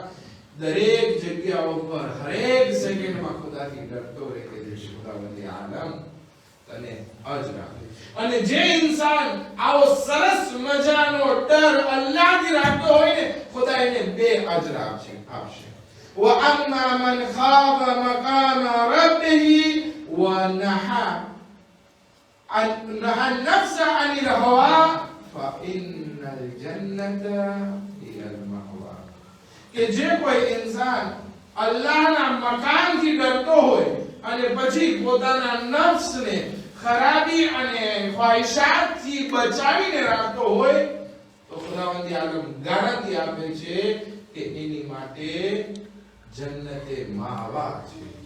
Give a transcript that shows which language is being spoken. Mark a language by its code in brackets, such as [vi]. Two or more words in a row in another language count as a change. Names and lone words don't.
[gu] દરેક જગ્યાઓ પર હરેક સેકન્ડમાં ખુદાથી ડરતો રહે કે જે ખુદાવંદે આલમ તને અજર આપે. અને જે ઇન્સાન આવો સરસ મજાનો ડર અલ્લાહથી રાખતો હોય ને, ખુદા એને 2 અજર આપશે. [ar] وَأَمَّا مَنْ خَافَ مَقَامَ رَبِّهِ وَنَهَى النَّفْسَ عَنِ الْهَوَى فَإِنَّ الْجَنَّةَ هِيَ الْمَأْوَى. [gu] કે જે કોઈ ઇન્સાન અલ્લાહના મકાનથી ડરતો હોય અને પછી પોતાના નફ્સને ખરાબી અને ખ્વાહિશાતથી બચાવીને રાખતો હોય તો ખુદાવંદ આલમ ગારંટી આપે છે કે એની માટે જન્નતે માવા છે.